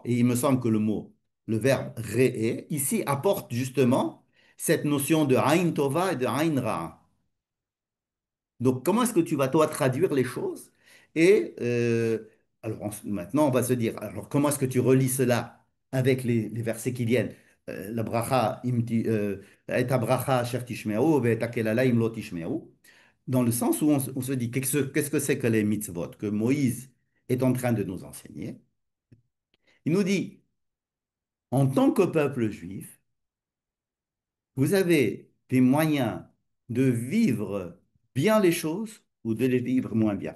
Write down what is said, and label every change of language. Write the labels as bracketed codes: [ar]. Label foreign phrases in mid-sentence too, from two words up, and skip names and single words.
[fr] Et il me semble que le verbe re'e, ici apporte justement cette notion de [he] עין טובה [fr] et de [he] עין רעה. [fr] Donc, comment est-ce que tu vas, toi, traduire les choses? Et alors, maintenant, on va se dire, alors, comment est-ce que tu relis cela avec les versets qui viennent? [he] La ברכה, את ברכה אשר תשמעו, ו קללה אם לא תשמעו. [fr] Dans le sens où on se dit, qu'est-ce que c'est que les mitzvot que Moïse est en train de nous enseigner? Il nous dit, en tant que peuple juif, vous avez des moyens de vivre bien les choses ou de les vivre moins bien.